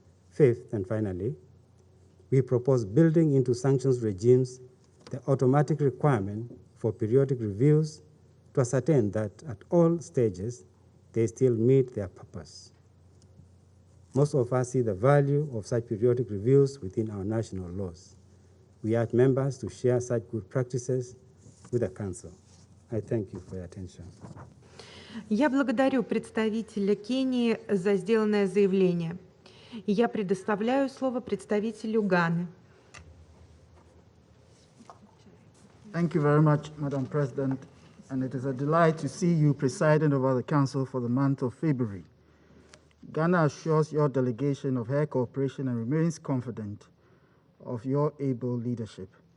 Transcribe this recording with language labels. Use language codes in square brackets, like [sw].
[en] Fifth, and finally, we propose building into sanctions regimes the automatic requirement for periodic reviews to ascertain that at all stages they still meet their purpose. Most of us see the value of such periodic reviews within our national laws. We urge members to share such good practices with the Council. I thank you for your attention. [ru] Я благодарю представителя Кении за сделанное заявление. Я предоставляю слово представителю Ганы. [en] Thank you very much, Madam President, and it is a delight to see you presiding over the Council for the month of February. Ghana assures your delegation of her cooperation and remains confident of your able leadership.